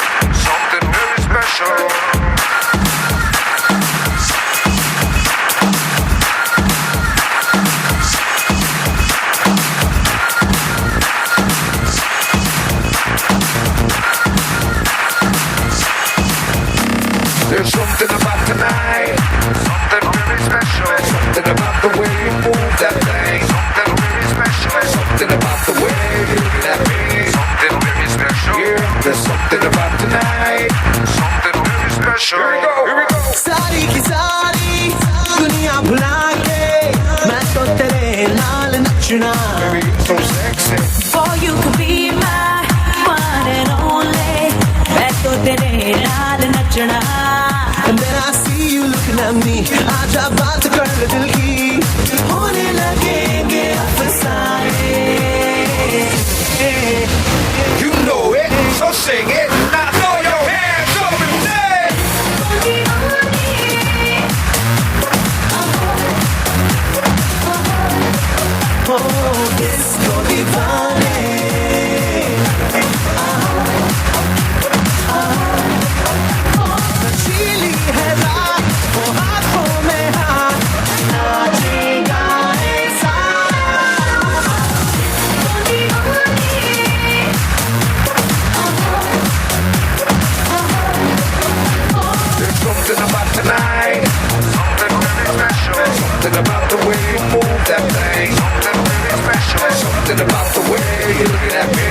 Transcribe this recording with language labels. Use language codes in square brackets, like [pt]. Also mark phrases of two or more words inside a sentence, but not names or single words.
[en] Something very special. There's something about tonight. Something very special. Something about the way you move that thing. Something very special. Something about the way you look at me. Something very special. Yeah, there's something about tonight. Something very special. Here we go. Here we go. [hi] सारी की सारी दुनिया भुला के मैं तो [pa] ਤੇਰੇ ਨਾਲ ਨੱਚਣਾ. [en] Baby, you're so sexy. For you could be my one and only. [pa] ਮੈਂ ਤੋ ਤੇਰੇ ਨਾਲ ਨੱਚਣਾ. [en] And then I see you looking at me. [hi] आजा बात कर दिल की. होने लगेंगे अफसाने. [en] You know it, so sing it. Now throw your hands up and say. Oh, disco दीवाने. [hi] नशीली है रात, वो हाथों में हाथ. नाचेगा ऐसा. [en] There's something about tonight. Something very special. Something about the way you move that thing. Something very special. Something about the way you're looking at me.